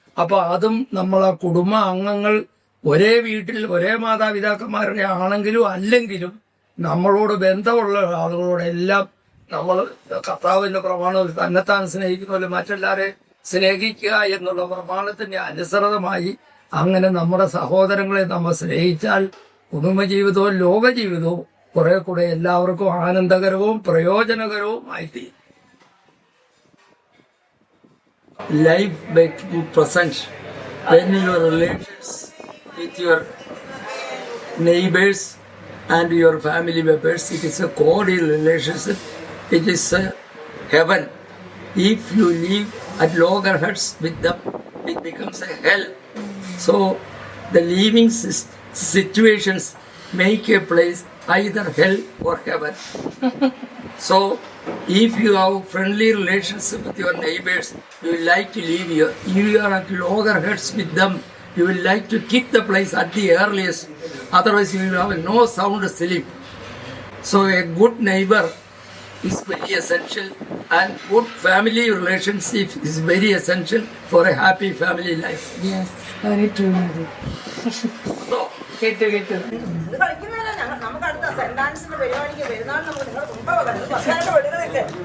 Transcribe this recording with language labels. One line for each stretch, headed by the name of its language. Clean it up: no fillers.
Malayalam: അപ്പൊ അതും നമ്മളെ കുടുംബ അംഗങ്ങൾ ഒരേ വീട്ടിൽ ഒരേ മാതാപിതാക്കന്മാരുടെ ആണെങ്കിലും അല്ലെങ്കിലും നമ്മളോട് ബന്ധമുള്ള ആളുകളോടെല്ലാം നമ്മൾ കർത്താവിന്റെ പ്രമാണം തന്നെത്താൻ സ്നേഹിക്കുന്ന മറ്റെല്ലാവരെയും സ്നേഹിക്കുക എന്നുള്ള പ്രമാണത്തിന്റെ അനുസൃതമായി അങ്ങനെ നമ്മുടെ സഹോദരങ്ങളെ നമ്മൾ സ്നേഹിച്ചാൽ കുടുംബജീവിതവും ലോകജീവിതവും കുറെ കൂടെ എല്ലാവർക്കും ആനന്ദകരവും പ്രയോജനകരവും ആയിത്തീരും.
English: Life makes you present when your relations with your neighbors and your family members, it is a cordial relationship, it is a heaven. If you live at loggerheads with them, it becomes a hell. So the living situations make a place either hell or heaven. So if you have friendly relationship with your neighbors, you will like to live here. If you are at loggerheads with them, you will like to kick the place at the earliest. Otherwise you will have no sound sleep. So a good neighbor is very essential, and good family relationship is very essential for a happy family life. Yes, very true. So,
Malayalam: കേട്ടു ഇത് കളിക്കുന്നതല്ല, നമുക്ക് അടുത്ത saint ആൻസിന്റെ പരിപാടിക്ക് പെരുന്നാൾ നമുക്ക് നിങ്ങളുടെ കുടുംബമല്ല പത്തായിട്ട് പെടുകളില്ലേ.